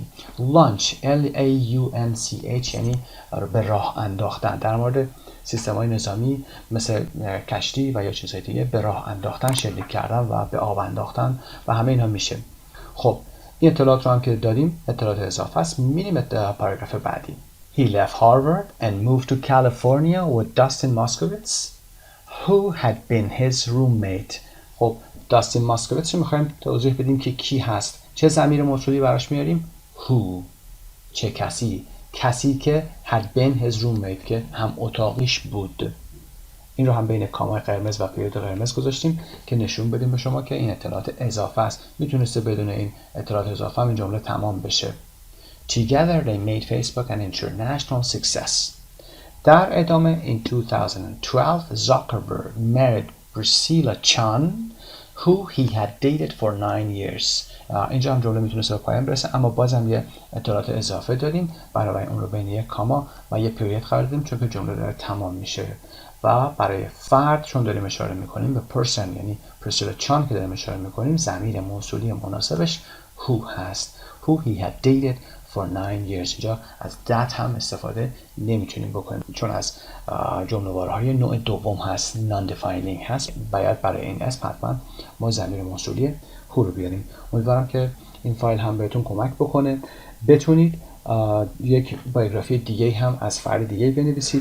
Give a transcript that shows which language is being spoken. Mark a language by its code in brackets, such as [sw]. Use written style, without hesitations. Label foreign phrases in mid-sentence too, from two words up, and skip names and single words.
[en] launch L-A-U-N-C-H [fa] یعنی به راه انداختن. در مورد سیستم‌های نظامی مثل کشتی و یا چیزهای دیگه به راه انداختن، شلیک کردن و به آب انداختن و همه اینا میشه. خب این اطلاعات رو هم که دادیم اطلاعات اضافه است. میریم پاراگراف بعدی. [en] He left Harvard and moved to California with Dustin Moskowitz, who had been his roommate. [fa] خب داستین ماسکویتس رو میخوایم توضیح بدیم که کی هست. چه ضمیر موصولی براش میاریم؟ who. چه کسی؟ کسی که [en] had been his roommate [fa] که هم اتاقیش بود. این رو هم بین کامای قرمز و پیریود قرمز گذاشتیم که نشون بدیم به شما که این اطلاعات اضافه است. میتونسته بدون این اطلاعات اضافه هم این جمله تمام بشه. [en] Together they made Facebook an international success. [fa] در ادامه [en] in 2012 Zuckerberg married Priscilla Chan who he had dated for 9 years. [fa] اینجا هم جمله میتونست به پایان برسه، اما بازم یه اطلاعات اضافه دادیم، برای اون رو بین یک کاما و یه پیریود قرار دادیم چون که جمله داره تمام میشه. و برای فرد چون داریم اشاره میکنیم به person، یعنی پریسیلا چان که داریم اشاره میکنیم، ضمیر موصولی مناسبش who هست. [en] who he had dated for 9 years. [fa] اینجا از that هم استفاده نمیتونیم بکنیم چون از جمله‌وارهای نوع دوم هست، non-defining هست. باید برای این اسم حتما ما ضمیر موصولی who رو بیاریم. امیدوارم که این فایل هم بهتون کمک بکنه، بتونید یک بایوگرافی دیگه هم از فرد دیگه بنویسید.